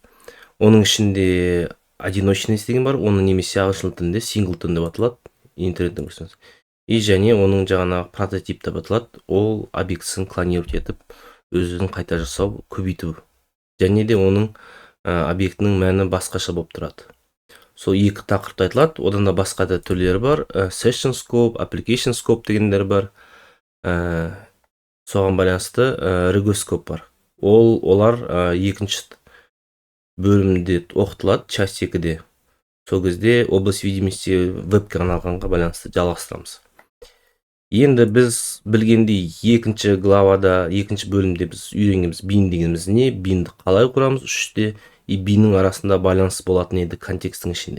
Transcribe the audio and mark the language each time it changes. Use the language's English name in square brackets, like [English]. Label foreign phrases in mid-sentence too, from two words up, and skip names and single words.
[Kazakh] Оның ішінде одиночность деген бар, оны немесе ағылшын тілінде singleton деп аталады, интернеттен көрсеңіз. И және оның жаңағы прототип деп аталады. Ол объектісін клонировать етіп, өзін қайта жасау, көбейту. Және де оның объектінің мәні басқаша болып тұрады. Сол екі тақырыпта айтылады. Одан да басқа да түрлері бар. [English] Session scope, application scope [Kazakh] дегендер бар. Соған байланысты [English] rigor scope бар. [Kazakh] Олар екінші бөлімде оқытылады, часть 2-де. Сол кезде [Russian] область видимости [Kazakh] вебке арналғанға байланысты жалғастырамыз. Енді біз білгендей екінші главада, екінші бөлімде біз үйренгенбіз бин дегеніміз не, бинді қалай құрамыз, үште и биннің арасында байланыс болатын еді контекстің ішінде.